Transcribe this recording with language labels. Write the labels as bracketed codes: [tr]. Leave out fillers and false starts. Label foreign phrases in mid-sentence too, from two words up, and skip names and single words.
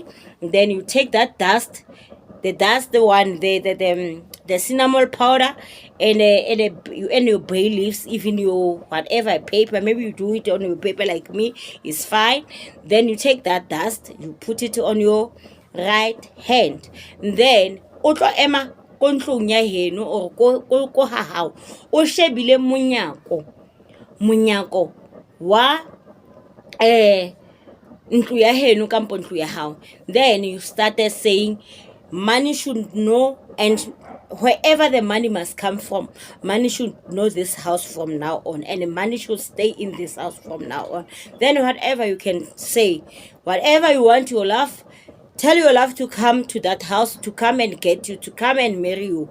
[en] Then you take that dust, the cinnamon powder, and your bay leaves, even your whatever paper, maybe you do it on your paper like me, is fine. Then you take that dust, you put it on your right hand, then [st] o tlo ema ko ntlong ya heno or ko ha hao o shebile monyako wa ntlo ya heno kampo ntlo ya hao. [en] Then you started saying money should know, and wherever the money must come from, money should know this house from now on, and the money should stay in this house from now on. Then whatever you can say, whatever you want your love, tell your love to come to that house, to come and get you, to come and marry you.